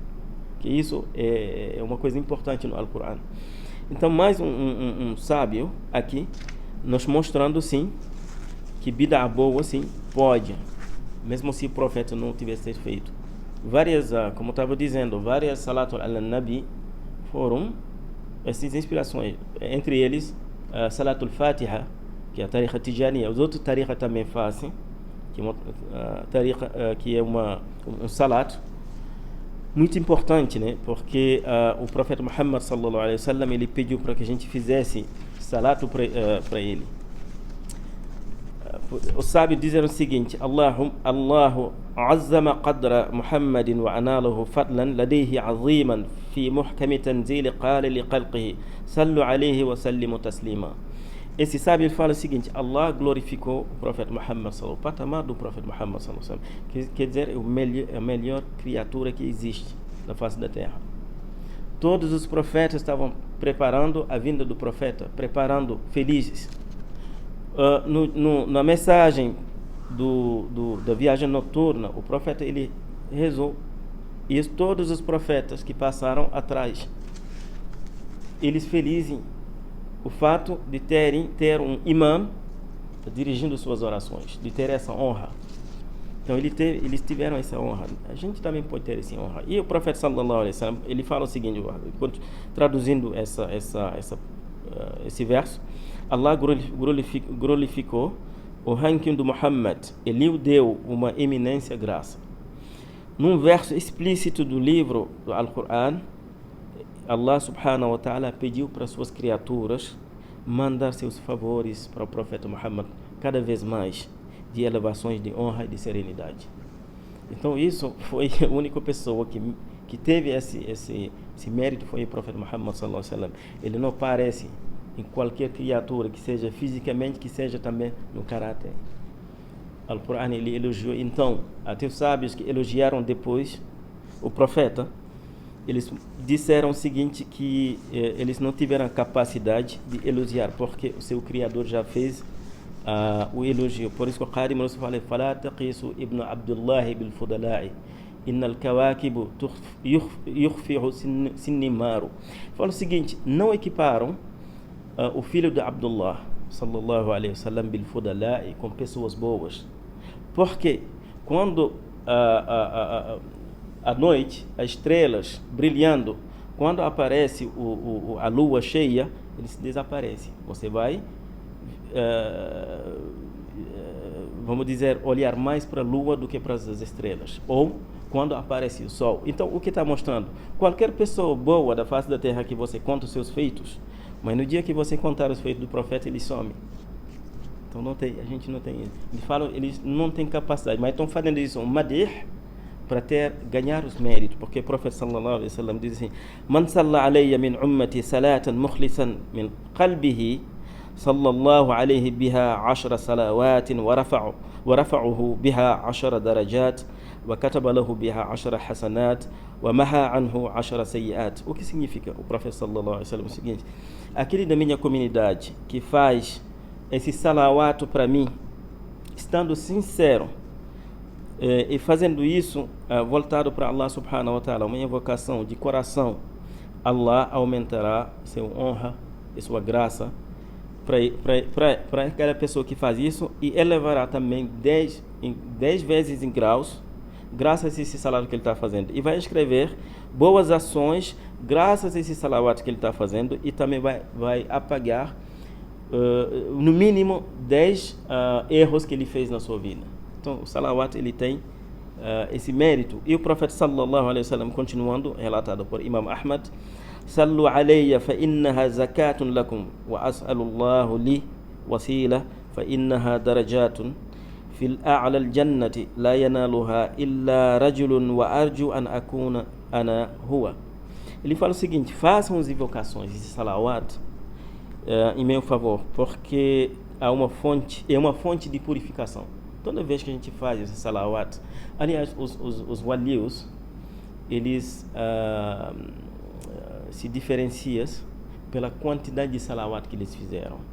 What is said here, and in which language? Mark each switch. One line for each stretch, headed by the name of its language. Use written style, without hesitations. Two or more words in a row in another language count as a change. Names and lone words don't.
Portuguese: Que isso é uma coisa importante no Alcorão. Então, mais um sábio aqui, nos mostrando, sim, que bid'ah boa, sim, pode, mesmo se o profeta não tivesse feito. Várias, como eu estava dizendo, várias
Arabic: صلاة النبي
Portuguese: foram essas inspirações. Entre eles,
Arabic: صلاة الفاتحة,
Portuguese: que é a tariqa tijaniya. Os outros tariqa também fazem, que é um salat muito importante, né? Porque o profeta Muhammad
Arabic: صلى الله عليه وسلم
Portuguese: ele pediu para que a gente fizesse salatu para ele. Os sábios dizem o seguinte:
Arabic: الله عظم قدر محمد وأناله فضلا لديه عظيما في محكم التنزيل قال لخلقه صلوا عليه وسلموا تسليما.
Portuguese: Esse sábio fala o seguinte: Allah glorificou o profeta Muhammad
Arabic: صلى الله عليه وسلم,
Portuguese: o patamar do profeta Muhammad
Arabic: صلى الله عليه وسلم,
Portuguese: quer dizer, a melhor criatura que existe na face da terra. Todos os profetas estavam preparando a vinda do profeta, preparando felizes. Na mensagem da viagem noturna, o profeta ele rezou, e todos os profetas que passaram atrás, eles felizes o fato de ter um imã dirigindo suas orações, de ter essa honra. Então eles tiveram essa honra. A gente também pode ter essa honra. E o profeta
Arabic: صلى الله عليه وسلم
Portuguese: ele fala o seguinte, traduzindo esse verso: Allah glorificou o ranking do Muhammad, ele o deu uma eminência graça. Num verso explícito do livro do Alcorão, Allah
Arabic: سبحانه وتعالى
Portuguese: pediu para suas criaturas mandar seus favores para o profeta Muhammad cada vez mais, de elevações de honra e de serenidade. Então isso foi a única pessoa que teve esse mérito, foi o profeta Muhammad
Arabic: صلى الله عليه وسلم.
Portuguese: Ele não parece em qualquer criatura, que seja fisicamente, que seja também no caráter. O Alcorão ele elogiou. Então, até os sábios que elogiaram depois o profeta, eles disseram o seguinte, que eles não tiveram a capacidade de elogiar, porque o seu Criador já fez o elogio. Por isso que o Qadim Rasul fala:
Arabic: "فلا تقس ابن عبد الله بالفضلاء إن الكواكب يخفيها سنا القمر."
Portuguese: Fala o seguinte: não equiparam o filho de Abdullah
Arabic: صلى الله عليه وسلم بالفضلاء,
Portuguese: com pessoas boas, porque quando à noite, as estrelas brilhando, quando aparece a lua cheia, eles desaparecem. Você vai, vamos dizer, olhar mais para a lua do que para as estrelas. Ou quando aparece o sol. Então, o que está mostrando? Qualquer pessoa boa da face da terra que você conta os seus feitos, mas no dia que você contar os feitos do profeta, ele some. Então, a gente não tem. Eles falam, eles não têm capacidade, mas estão fazendo isso, um madir, para ganhar os méritos, porque o profeta
Arabic: صلى الله عليه وسلم
Portuguese: diz assim:
Arabic: "من صلى علي من أمتي صلاة مخلصا من قلبه صلى الله عليه بها 10 صلوات ورفعه بها 10 درجات وكتب له بها 10 حسنات ومحا عنه 10 سيئات."
Portuguese: O que significa? O profeta
Arabic: صلى الله عليه وسلم
Portuguese: o seguinte: aquele da minha comunidade que faz esse salawat para mim, estando sincero, e fazendo isso voltado para Allah
Arabic: سبحانه وتعالى,
Portuguese: uma invocação de coração, Allah aumentará sua honra e sua graça para aquela pessoa que faz isso, e elevará também 10 vezes em graus, graças a esse salário que ele está fazendo, e vai escrever boas ações graças a esse salawat que ele está fazendo, e também vai apagar no mínimo 10 erros que ele fez na sua vida. Então o salawat ele tem esse mérito. E o profeta
Arabic: صلى الله عليه وسلم,
Portuguese: continuando, relatado por Imam Ahmad:
Arabic: صلوا علي فإنها زكاة لكم واسألوا الله لي الوسيلة فإنها درجة في أعلى الجنة لا ينالها إلا رجل وأرجو أن أكون أنا هو.
Portuguese: Ele fala o seguinte: façam as invocações de salawat em meu favor, porque é uma fonte de purificação. Toda vez que a gente faz esse salawat, aliás, os walius, eles se diferenciam pela quantidade de salawat que eles fizeram.